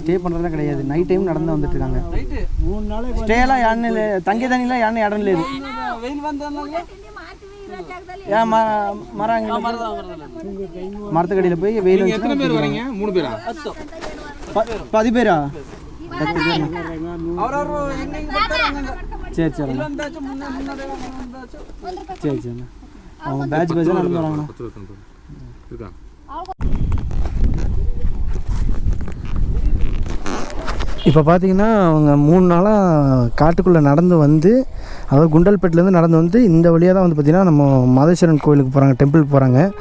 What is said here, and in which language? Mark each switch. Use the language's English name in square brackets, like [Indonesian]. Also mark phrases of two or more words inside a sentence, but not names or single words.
[Tamil] ஸ்டே பண்ணுறதுலாம் கிடையாது. [English] night time [Tamil] நடந்து வந்துட்டுருக்காங்க. 3 நாளைக்கு ஸ்டேலாம் யாருன்னு இல்லை, தங்கி தண்ணிலாம் யாருன்னு இடம் இல்லை. வெயில் வந்ததுனால ஏன் மரத்துக்கடியில் போய் வெயில் வந்து எத்தனை பேர் வரீங்க? 3 பேரா? 10 பேரா? 10 பேர். [Kannada] ಅವ್ರವ್ರು ಹೆಂಗೆ ಬರ್ತಾರೆ ಹಂಗಂಗ. [Tamil] சரி சரி [Kannada] ಇಲ್ಲೊಂದು ಬ್ಯಾಚ್ ಮುನ್ನಡೆ [Tamil] சரி சரி. அவங்க பேட்ச் பேட்சாக நடந்து வராங்கண்ணா. இருக்கா? இப்போ பார்த்தீங்கன்னா அவங்க 3 நாளாக காட்டுக்குள்ளே நடந்து வந்து, அதாவது குண்டல்பேட்டிலேருந்து நடந்து வந்து இந்த வழியாக தான் வந்து பார்த்திங்கன்னா நம்ம மாதேஸ்வரன் கோயிலுக்கு போகிறாங்க, டெம்பிளுக்கு போகிறாங்க.